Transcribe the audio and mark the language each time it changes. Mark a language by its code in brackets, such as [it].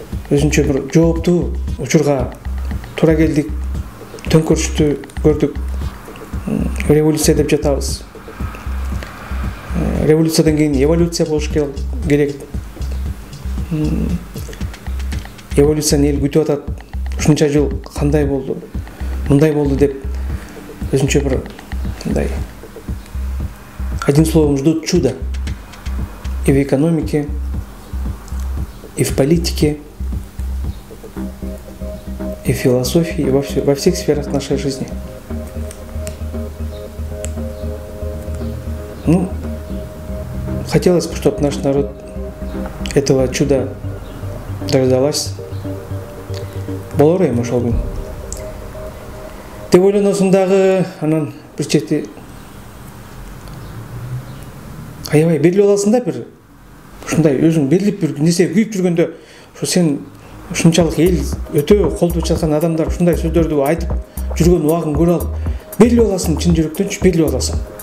[ky] өзүнчө бир жооптуу учурга туура келдик, төңкөрүштү көрдүк, революция деп жатабыз. Революциядан кийин эволюция болуш керек. Эволюцияны эл күтүп атат. Ушунча жыл кандай болду, мындай болду деп өзүнчө бир мындай. [ru] Одним словом, ждут чуда и в экономике, и в политике, и в философии, и во всех сферах нашей жизни. Ну, хотелось бы, чтобы наш народ этого чуда дождалась. [ky] Болор эми ошол күн. Деп ойлоносуң дагы, анан бир чети аябай берилип аласың да, бир ушундай өзүң берилип бир нерсе күйүп жүргөндө, ошо сен ушунчалык эл өтө колдоп жаткан адамдар ушундай сөздөрдү айтып жүргөн убагын көрүп алып, берилип аласың, чын жүрөктөнчү берилип аласың.